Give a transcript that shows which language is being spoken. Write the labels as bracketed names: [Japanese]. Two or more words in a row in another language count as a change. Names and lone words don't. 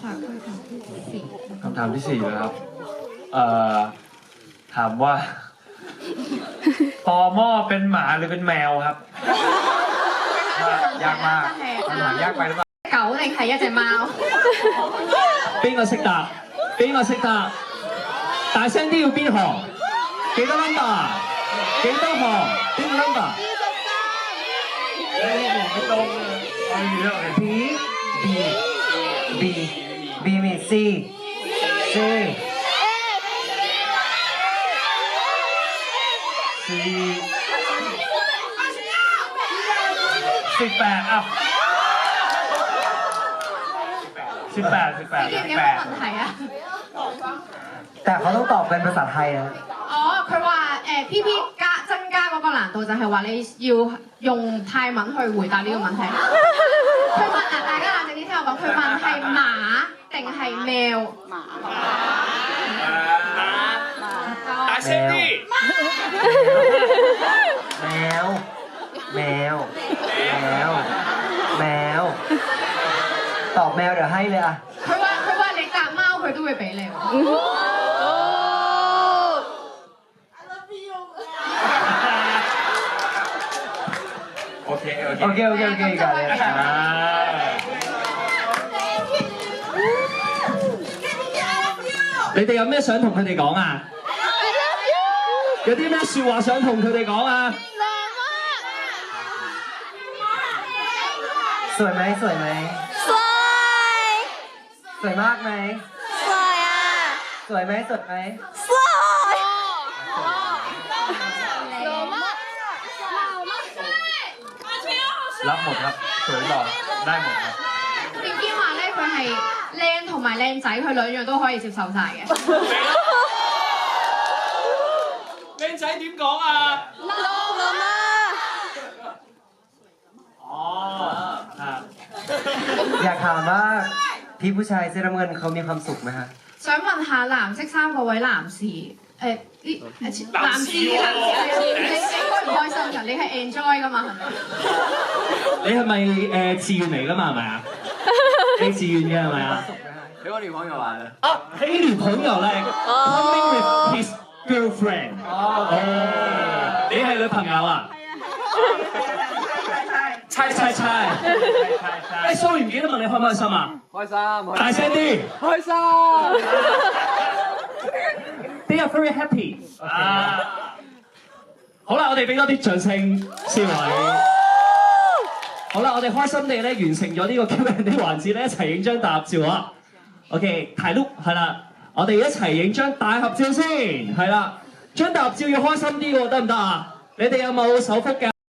[Thai] คำถามที่4นะครับถามว่าต่อหม้อเป็นหมาหรือเป็นแมวครับ ยากมากคำถามยากไปหรือเปล่า [Cantonese] 狗定係一隻貓？邊個識答？邊個識答？大聲啲要邊行？幾多 number？幾多行？邊個 number？ [Thai] ไม่ตรงเลยเอาอีกแล้วเลย B B B มี C C 18อ่ะ18 [Cantonese] 你記唔記得個問題啊？ [Thai] แต่เขาต้องตอบเป็นภาษาไทยนะ [Cantonese] 哦，佢話PP 增加嗰個難度就係話你要用泰文去回答呢個問題。佢問啊，大家冷靜啲聽我講，佢問係馬定係喵？大聲啲！ [Thai] แมว แมว แมว แมว ตอบแมวเดี๋ยวให้เลยอ่ะ [Cantonese] 佢話你答貓佢都會俾你喎。 [Thai] โอเค โอเค โอเค โอเคกันเลย [Cantonese] 你哋有咩想同佢哋講啊？有啲咩説話想同佢哋講啊？ [Thai] สวยไหมสวยไหม สวย สวยมากไหม สวยอ่ะ สวยไหมสวยไหม สวยหล่อมาก รับหมดครับ สวยหล่อได้หมดครับ [Cantonese] 邊邊話咧佢係靚同埋靚仔，佢兩樣都可以接受晒嘅。靚仔點講啊？ [Thai] หล่อมาก [Cantonese] 哦，啊， [Thai] อยากถามว่าพี่ผู้ชายเสื้อน้ำเงินเขามีความสุขไหมฮะ [Cantonese] 想問下藍色衫嗰位男士，呢男士你應該唔開心㗎，你係 enjoy 㗎嘛係咪？你係咪自願嚟㗎嘛？係咪啊？你自願嘅係咪啊？俾我女朋友玩嘅。啊，你女朋友咧 [English] coming with his girlfriend。 [Cantonese] 哦，你係女朋友啊？猜猜猜。誒，sorry 唔記得問你開唔開心啊？開心，大聲啲。開心。 [English] They are very happy。 [Cantonese] 啊，好啦，我哋俾多啲掌聲，思維。好啦，我哋開心地咧完成咗呢個 Q&A 環節咧，一齊影張大合照啊 ！OK，ถ่ายรูป係啦，我哋一齊影張大合照先，係啦，張大合照要開心啲喎，得唔得啊？你哋有冇手幅嘅？